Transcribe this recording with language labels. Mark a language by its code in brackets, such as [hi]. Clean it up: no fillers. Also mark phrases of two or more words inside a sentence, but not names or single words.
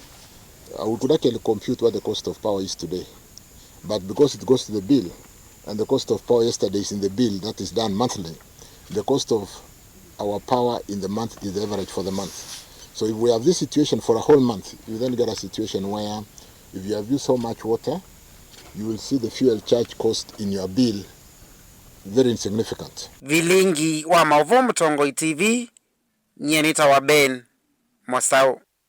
[en] We could actually compute what the cost of power is today, but because it goes to the bill, and the cost of power yesterday is in the bill that is done monthly. The cost of our power in the month is the average for the month. So if we have this situation for a whole month, you then get a situation where if you have used so much water, you will see the fuel charge cost in your bill very insignificant. [kam] Vilingi wa Mauvo Mtongoi TV, Nyenita wa Ben Mwasau.